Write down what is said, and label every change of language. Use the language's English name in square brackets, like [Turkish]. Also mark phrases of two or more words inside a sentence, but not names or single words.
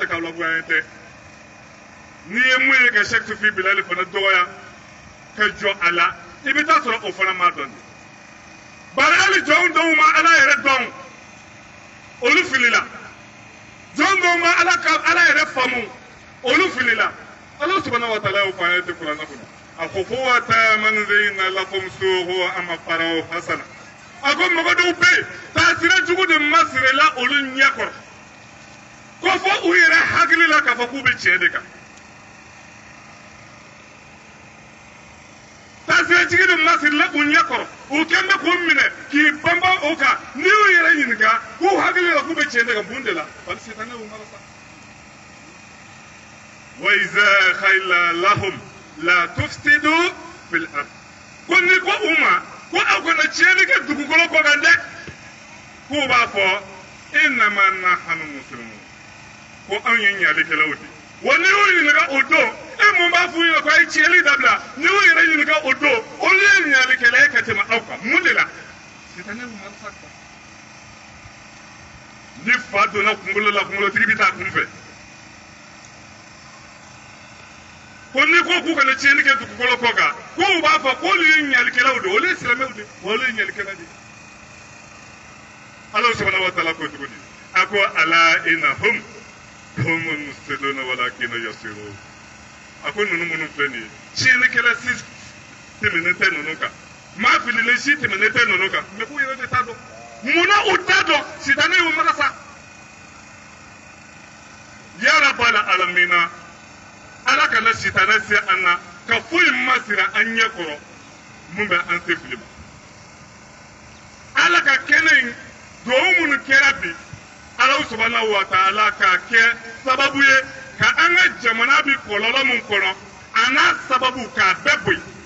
[Bambara] k'aw lagoya tɛ n'i ye mun ye ka Cheikh Sufi Bilali fana dɔgɔya ka jɔ a la i bɛ taa sɔrɔ o fana m'a dɔn de bari hali jɔnw dɔw ma Ala yɛrɛ dɔn olu filila jɔn dɔw ma Ala yɛrɛ faamu olu filila Ala [Arabic] سبحانه وتعالى [Bambara] y'o fɔ an ye kuranɛ kɔnɔ a ko [Arabic] ومن زين لكم سوء أمفراه حسنا [Bambara] a ko mɔgɔ dɔw bɛ yen taasira jugu de masirila olu ɲɛ kɔrɔ ko fɔ u yɛrɛ hakili la k'a fɔ k'u bɛ tiɲɛ de kan taasira jugu de masirila u ɲɛ kɔrɔ u kɛn bɛ k'u minɛ k'i banban o kan n'i y'u yɛrɛ ɲininka k'u hakili la k'u bɛ tiɲɛ de kan mun de la bari sitanɛ y'u mara sa [Arabic] وإذا قيل لهم لا تفسدوا في الأرض [Bambara] ko ni ko u ma ko aw kana tiɲɛni kɛ dugukolo kɔ kan dɛ k'u b'a fɔ [Arabic] إنما نحن مسلمون [Bambara] ko anw ye ɲalikɛlaw de wa n'i y'u ɲininka o don e mun b'a f'u ɲɛna ko a ye tiɲɛli dabila n'i y'u yɛrɛ ɲininka o don olu ye ɲalikɛla ye ka tɛmɛ aw kan mun de la sitanɛ y'u mara sa ni fa donna kunkolo la kunkolotigi bɛ taa kun fɛ ko ni ko k'u kana tiɲɛni kɛ dugukolo kɔ kan k'u b'a fɔ k'olu ye ɲalikɛlaw de olu ye silamɛw de wa olu ye ɲalikɛla de Ala [Arabic] سبحانه وتعالى [Bambara] ko cogo di a ko [Arabic] ألا إنهم هم المفسدون ولكن يسيرون [Bambara] a ko ninnu minnu filɛ nin ye tiɲɛnikɛla si tɛmɛnen tɛ ninnu kan maa fililen si tɛmɛnen tɛ ninnu kan mɛ k'u yɛrɛ de t'a dɔn munna u t'a dɔn sitanɛ y'u mara sa [Arabic] يا رب العالمين [Bambara] Ala kana sitanɛ se an na ka foyi masira an ɲɛ kɔrɔ mun bɛ an se fili ma Ala ka kɛnɛ in duwawu minnu kɛra bi Ala [Arabic] سبحانه وتعالى [Bambara] k'a kɛ sababu ye ka an ka jamana bi kɔlɔlɔ min kɔnɔ a n'a sababu k'a bɛɛ boyi